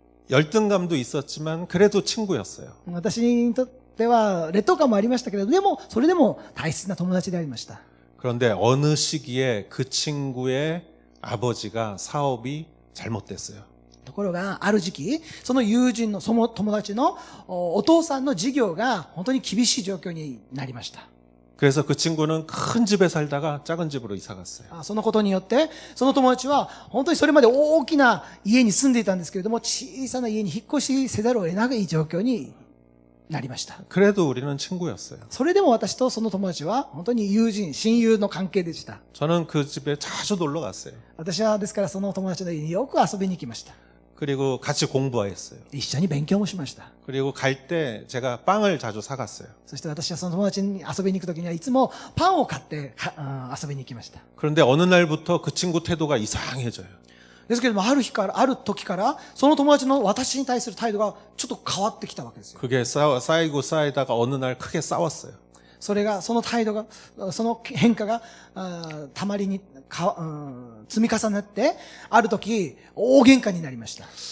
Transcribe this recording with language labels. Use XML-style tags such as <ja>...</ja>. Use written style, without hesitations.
<ko>열등감도 있었지만 그래도 친구였어요.</ko> <ja>私っては劣等感もありましたけれど、でもそれでも大切な友達でありました。</ja> <ko>그런데 어느 시기에 그 친구의 아버지가 사업이 잘못됐어요.</ko> <ja>ところがある時期、その友人のその友達のお父さんの事業が本当に厳しい状況になりました。</ja> <ko>그래서 그 친구는 큰 집에 살다가 작은 집으로 이사 갔어요.</ko> <ja>そのことによってその友達は本当にそれまで大きな家に住んでいたんですけれども、小さな家に引っ越しせざるを得ない状況になりました。</ja> <ko>그래도 우리는 친구였어요.</ko> <ja>それでも私とその友達は本当に友人、親友の関係でした。</ja> <ko>저는 그 집에 자주 놀러 갔어요.</ko> <ja>私はですからその友達の家によく遊びに行きました。</ja> <ko>그리고 같이 공부했어요.</ko> <ja>一緒に勉強もしました。</ja> <ko>그리고 갈 때 제가 빵을 자주 사갔어요.</ko> <ja>そして私はその友達に遊びに行くときにはいつもパンを買って遊びに行きました。</ja> <ko>그런데 어느 날부터 그 친구 태도가 이상해져요.</ko> <ja>ですけれども、ある時から、その友達の私に対する態度がちょっと変わってきたわけですよ。</ja> <ko>그게 쌓이고 쌓이다가 어느 날 크게 싸웠어요.</ko> <ja>それが、その態度が、その変化が、たまりに積み重なって、ある時、大喧嘩になりました。</ja>